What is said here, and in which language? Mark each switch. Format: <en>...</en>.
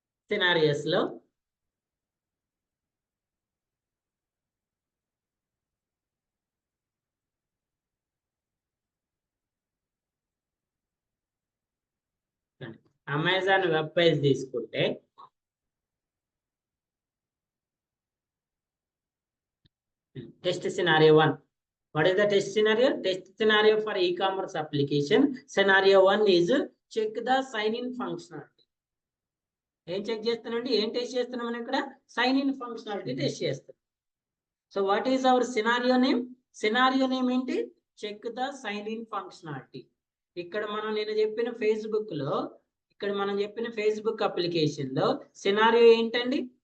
<te>Scenarios లో Amazon web page తీసుకుంటే test scenario 1</te> <en>What is the test scenario? Test scenario for e-commerce application. Scenario 1 is check the sign in functionality.</en> <te>ఏం check చేస్తానండి, ఏం test చేస్తున్నాం మనం ఇక్కడ? Sign in functionality test చేస్తాం.</te> <en>So what is our scenario name?</en> <te>Scenario name ఏంటి?</te> <en>Check the sign in functionality.</en> <te>ఇక్కడ నేను చెప్పిన ఫేస్బుక్ లో, ఇక్కడ మనం చెప్పిన ఫేస్బుక్ అప్లికేషన్ లో సినారియో ఏంటండి?</te>